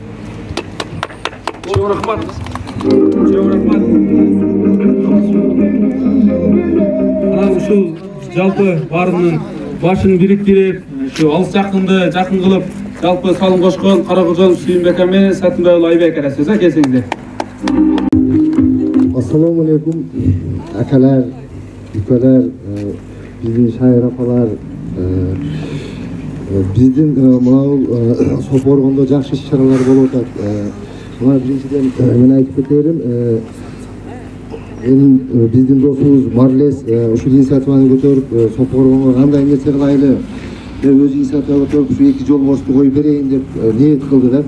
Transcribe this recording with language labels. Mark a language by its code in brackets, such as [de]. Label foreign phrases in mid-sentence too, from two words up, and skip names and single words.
[ky] Чоң рахмат. Чоң рахмат. Ушул жалпы баарынын башын бириктирип, ушу алыс жакынды жакын кылып, жалпы салым кошкон Каракожоев Сүйүнбек менен Сатынбай уулу Айбек ара сөз келсеңиздер. [ar] السلام عليكم [ky] akalar, ukalar, bizdin şair apalar, bizdin mınau Soporgondo жакшы иш-чаралар болуп атат. Мына биринчиден мен айтып кетерим, биздин досубуз Марлес ушул инициативаны көтөрүп, Соporgonго кандай нерсе кылайлы деп өз инициатива көтөрүп, ушу 2 жол бошду коюп берейин деп ниет кылды да.